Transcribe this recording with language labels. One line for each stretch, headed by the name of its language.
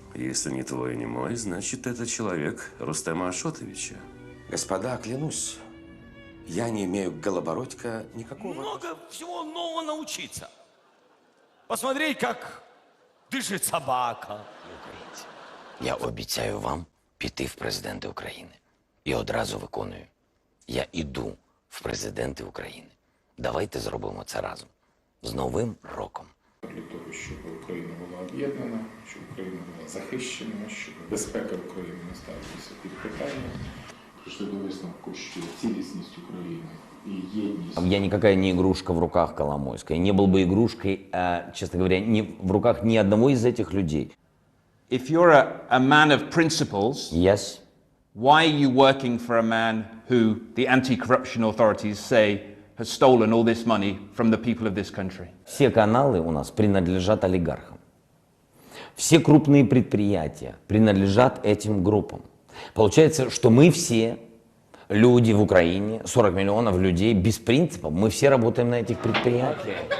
Russian: Если не твой, не мой, значит, это человек Рустема Ашотовича. Господа, клянусь, я не имею к Голобородько никакого... Много всего нового научиться. Посмотреть, как дышит собака.
Ukrainian: Я обіцяю вам піти в президенти України. І одразу виконую. Я іду в президенти України. Давайте зробимо це разом. З Новим роком. Для того, щоб Україна була об'єднана, щоб Україна була захищена, щоб безпека України не ставилася під питання. Прийшли до висновку, що цілісність України і єдність...
Russian: Я никакая не игрушка в руках Коломойской. Не был бы игрушкой, честно говоря, в руках ни одного из этих людей.
English: If you're a man of principles, Yes. why are you working for a man who the anti-corruption authorities say has stolen all this money from the people of this country?
Russian: Все каналы у нас принадлежат олигархам. Все крупные предприятия принадлежат этим группам. Получается, что мы все люди в Украине, 40 миллионов людей без принципов, мы все работаем на этих предприятиях.